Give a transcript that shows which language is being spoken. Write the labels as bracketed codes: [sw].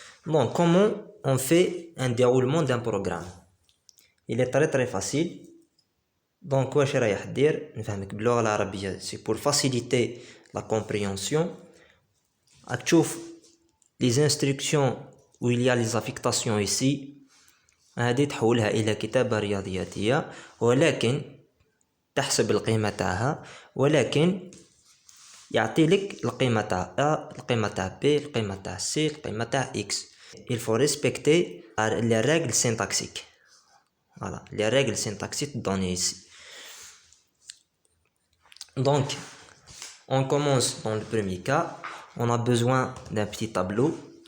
[fr] Donc, comment on fait un déroulement d'un programme? Il est très facile. Donc, c'est pour faciliter la compréhension. [ar] تشوف [fr] les instructions où il y a les affectations ici. [ar] هذه تحولها إلى كتابة رياضياتية ولكن تحسب القيمة تاعها ولكن يعطي لك القيمة تاع A, القيمة تاع B, القيمة تاع C, القيمة تاع X. [fr] Il faut respecter les règles syntaxiques. Voilà, les règles syntaxiques données ici. Donc, on commence dans le premier cas. On a besoin d'un petit tableau.